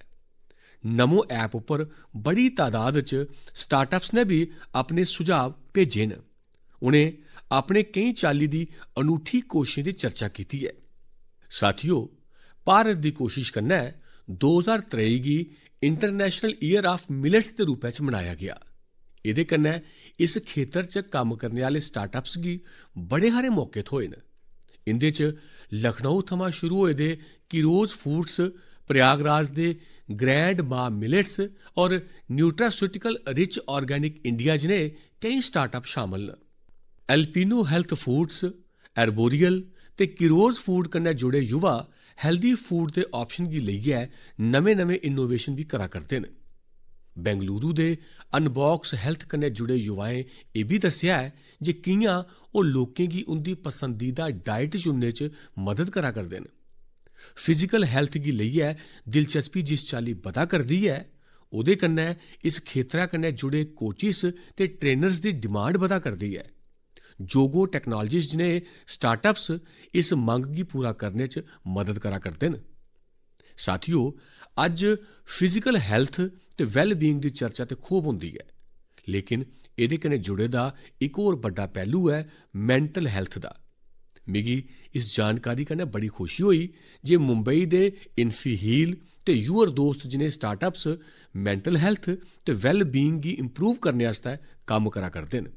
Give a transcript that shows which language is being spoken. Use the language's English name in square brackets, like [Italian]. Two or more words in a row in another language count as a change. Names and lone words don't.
[Dogri] नमो ऐप उप्पर बड़ी तादाद च स्टार्टअप्स ने भी अपने सुझाव भेजे न। उनें अपने केई चाल्ली दी अनूठी कोशिशें दी चर्चा कीती है। साथियो, भारत दी कोशिश कन्नै 2023 गी [English] International Year of Millets [Dogri] दे रूपै च मनाया गया। एह्दे कन्नै इस खेतर च कम्म करने आह्ले स्टार्टअप्स गी बड़े हारे मौके थ्होए न। इंदे च लखनऊ थमां शुरू होए दे किरोज फूड्स, प्रयागराज दे ग्रैंड मा मिलेट्स और न्यूट्रास्यूटिकल रिच ऑर्गेनिक इंडिया जनेह् केई स्टार्टअप शामल न। एल्पिनो हेल्थ फूड्स, एर्बोरियल ते किरोज फूड कन्नै जुड़े युवा [English] healthy food [Dogri] दे ऑप्शन गी लेइयै नमें इनोवेशन भी करा करदे न। बेंगलुरु दे अनबॉक्स हेल्थ कन्नै जुड़े युवाएं एह् बी दस्सेआ है जे कि'यां ओह् लोकें गी उंदी पसंदीदा डाइट चुनने च मदद करा करदे न। [English] physical health [Dogri] गी लेइयै दिलचस्पी जिस चाल्ली बधा करदी है, ओह्दे कन्नै इस खेतरा कन्नै जुड़े कोचिस ते ट्रेनर्स दी डिमांड बधा करदी है। जोगो टेक्नोलॉजीज जनेह् स्टार्टअप्स इस मंग गी पूरा करने च मदद करा करदे न। साथियो, अज्ज [English] physical health [Dogri] ते वैल-बीइंग दी चर्चा ते खूब होंदी है, लेकिन एह्दे कन्नै जुड़े दा इक होर बड्डा पहलू है [English] mental health [Dogri] दा। मिगी इस जानकारी कन्नै बड़ी खुशी होई जे मुंबई दे इन्फीहील ते यूअर दोस्त जनेह् स्टार्टअप्स [English] mental health [Dogri] ते वैल-बीइंग गी इंप्रूव करने आस्तै कम्म करा करदे न।